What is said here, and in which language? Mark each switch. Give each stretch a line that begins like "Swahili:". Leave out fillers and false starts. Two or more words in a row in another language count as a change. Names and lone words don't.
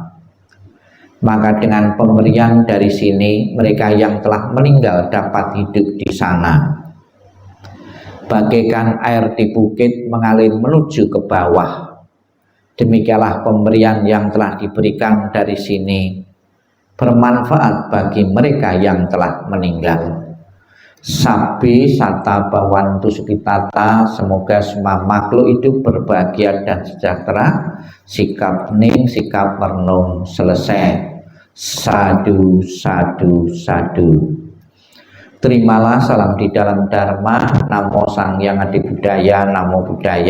Indonesian: Maka dengan pemberian dari sini, mereka yang telah meninggal dapat hidup di sana. Bagaikan air di bukit mengalir menuju ke bawah. Demikianlah pemberian yang telah diberikan dari sini, bermanfaat bagi mereka yang telah meninggal.
Pali: Sabi sata bawantu sukitata,
Indonesian: semoga semua makhluk itu berbahagia dan sejahtera. Sikap hening, sikap merenung, selesai.
Pali: Sadu, sadu, sadu.
Indonesian: Terimalah salam di dalam Dharma.
Pali: Namo Sang Hyang Adi Budaya, Namo Buddhaya.